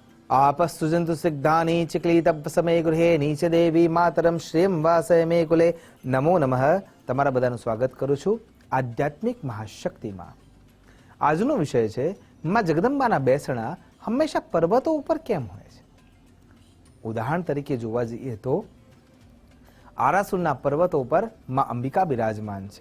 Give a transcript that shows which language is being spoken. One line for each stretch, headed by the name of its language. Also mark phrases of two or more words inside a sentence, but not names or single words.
Sanskrit: आपस्तुजन्तु सिग्धानि चिक्लितपसमये गृहे नीच देवी मातरम श्रेयं वासय मे कुले। नमो नमः।
Gujarati: તમારા બધાનું સ્વાગત કરું છું આધ્યાત્મિક મહાશક્તિમાં। આજનો વિષય છે માં જગદંબાના બેસણા હંમેશા પર્વતો ઉપર કેમ હોય છે। ઉદાહરણ તરીકે જોવા જઈએ તો આરાસુરના પર્વતો પર માં અંબિકા બિરાજમાન છે।